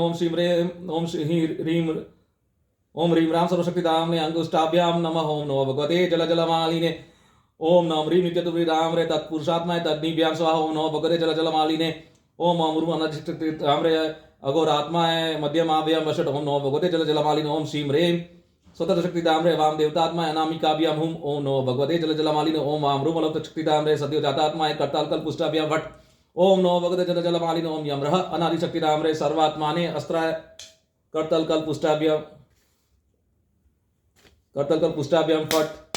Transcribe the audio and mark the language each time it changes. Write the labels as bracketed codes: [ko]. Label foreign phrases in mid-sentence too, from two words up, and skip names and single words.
[sa] ઓમ શ્રીમ રેમ ઓમ શ્રી રીમ ઓમ રીમ રામ સર્વશક્તિદામને અંગુષ્ટાભ્યામ નમઃ. ઓમ નમો ભગવતે જલમાલિને. ઓમ નમ રીમ નિત્યતુરી રામ રે તત્પુરુષાત્માય તદ્નિભ્યામ સ્વાહા. ઓમ નમો ભગવતે જલમાલિને. ઓમ અમૃમ અનધિષ્ઠિત રામ રે અઘોરાત્માય મધ્યમાભ્યામ વશટ. ઓમ નમો ભગવતે જલમાલિને. ઓમ શ્રીમ રેમ स्वतंत्र शक्तिदाम रे वाम देवतात्मा अनामिकाभ्याम हुम. ओम नमो भगवते जलमालिने. ओम वाम रूम अलौकिक शक्तिदाम रे सद्यो जातात्माय करतालकल पुष्टाभ्याम वट. ओम नमो भगवते जलमालिने. ओम यमरह अनादि शक्तिदाम रे सर्वात्माने अस्त्राय करतलकल पुष्टाभ्याम फट.